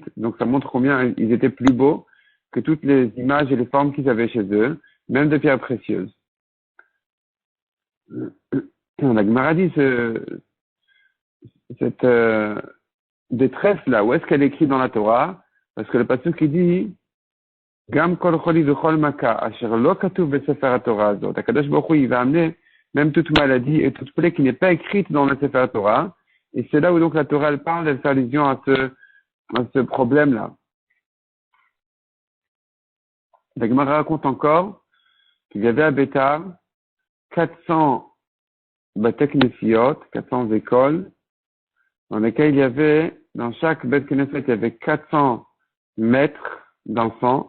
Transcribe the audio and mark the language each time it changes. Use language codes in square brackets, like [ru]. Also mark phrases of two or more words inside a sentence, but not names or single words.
[fr] Donc ça montre combien ils étaient plus beaux que toutes les images et les formes qu'ils avaient chez eux, même de pierres précieuses. La Gemara dit cette détresse-là, où est-ce qu'elle est écrite dans la Torah? Parce que le passage qui dit [he] גם כל חלי וכל מכה אשר לא כתוב בספר התורה הזאת. הקדוש ברוך הוא, [fr] il va amener même toute maladie et toute plaie qui n'est pas écrite dans le [he] ספר תורה. [fr] Et c'est là où donc la Torah elle parle, elle fait allusion à ce problème-là. La Gemara raconte encore qu'il y avait à Bétar 400 [he] בתי כנסיות, [fr] 400 écoles, dans lesquelles il y avait, dans chaque [he] בית כנסת, [fr] il y avait 400 maîtres d'enfants.